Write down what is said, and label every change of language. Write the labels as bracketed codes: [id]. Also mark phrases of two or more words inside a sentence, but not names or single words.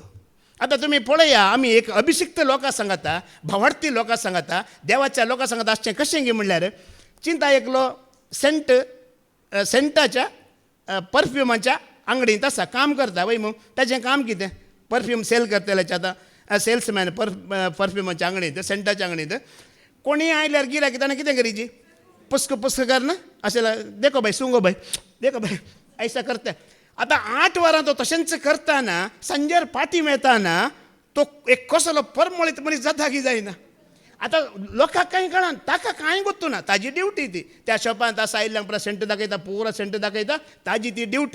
[kok] आतां तुमी पळया, आमी एक अभिशिक्त लोकां सांगता, भावार्थी लोकां सांगता, देवाच्या लोकां सांगता आसचें कशें गे म्हणल्यार चिंता एकलो सेंटाच्या परफ्युमाच्या अंगडींत आसा, काम करता वय मग. ताचें काम कितें? परफ्यूम सेल करतल्याचें. आतां सेल्समॅन परफ्युमाच्या अंगडींत, सेंटाच्या अंगडींत कोणी आयल्यार गिरायक ताणें कितें करीची? पुस्क कर ना अशें, [hi] देखो भाई सुंगो भाई, देखो भाई ऐसा करता. [kok] आतां 8 वरां तो तशेंच करताना सांजेर पाटी मेळटाना तो एक कसलो परमळीत मनीस जाता की जायना. आतां लोकांक कांय कळना, ताका कांय गुत्तू ना. ताजी ड्युटी ती. त्या शॉपांत आसा आयल्यांक पुरो सेंट दाखयता, पुरो सेंट दाखयता, ताजी ती ड्युटी.